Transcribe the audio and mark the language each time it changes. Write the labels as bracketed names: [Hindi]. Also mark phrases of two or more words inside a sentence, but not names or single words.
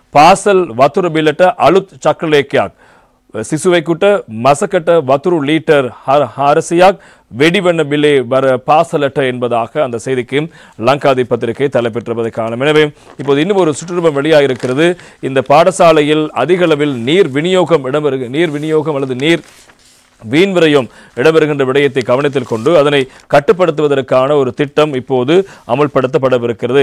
[Sinhala] පාසල් වතුර බිලට අලුත් චක්‍රලේඛයක් සිසුවෙකුට මසකට වතුරු ලීටර් 400ක් [Tamil] வெடிவண்ண பில்லை வர பாசலட்ட என்பதாக அந்த செய்திக்கு லங்காதி பத்திரிகை தலைப்பெற்றிருப்பதை காணும். எனவே இப்போது இன்னும் ஒரு சுற்றுலா வெளியாக இருக்கிறது. இந்த பாடசாலையில் அதிக அளவில் நீர் விநியோகம் அல்லது நீர் வீண்விரயம் இடம்பெறுகின்ற விடயத்தை கவனத்தில் கொண்டு அதனை கட்டுப்படுத்துவதற்கான ஒரு திட்டம் இப்போது அமல்படுத்தப்படவிருக்கிறது.